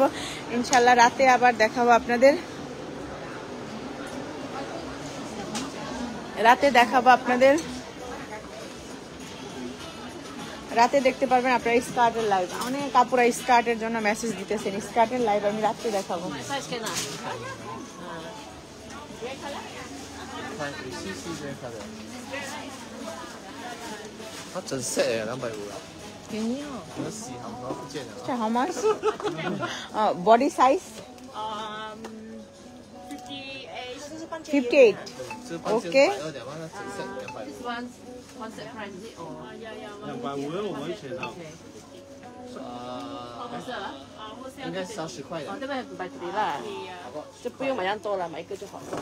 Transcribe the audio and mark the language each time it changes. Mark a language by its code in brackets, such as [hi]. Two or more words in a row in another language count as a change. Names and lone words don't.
[bn] ইনশাল্লাহ রাতে আবার দেখাবো আপনাদের, রাতে দেখাবো আপনাদের, রাতে দেখতে পারবেন আপনারা স্কার্টের লাইভ। অনেক কাপড়া স্কার্টের জন্য মেসেজ দিতেছেন, স্কার্টের লাইভ আমি রাতে দেখাবো। [zh] 它整 set 250啊，便宜哦。可能洗好然后不见了。 [en] 这 how much? Body size 58. [zh] 这个半件 OK 120嘛，那整 set 250。 250的我们写到。应该是要10块的。这边买这里啦，就不用买这样多了，买一个就好了。